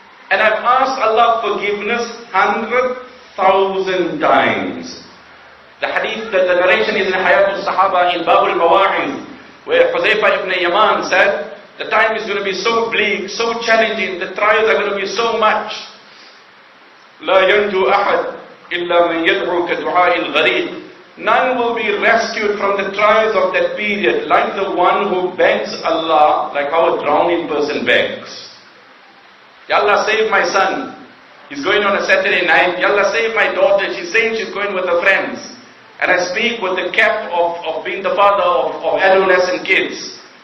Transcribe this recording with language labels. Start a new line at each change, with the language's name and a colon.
English: And I've asked Allah forgiveness 100,000 times. The hadith, the narration is in Hayat al-Sahaba in Bab al-Mawa'iz, where Huzaifa ibn Yaman said, the time is going to be so bleak, so challenging, the trials are going to be so much.
Arabic: لا ينجو أحد إلا من يدعو كدعاء الغريب.
English: None will be rescued from the trials of that period like the one who begs Allah, like how a drowning person begs. Ya Allah, save my son. He's going on a Saturday night. Ya Allah, save my daughter. She's saying she's going with her friends. And I speak with the cap of being the father of adolescent kids.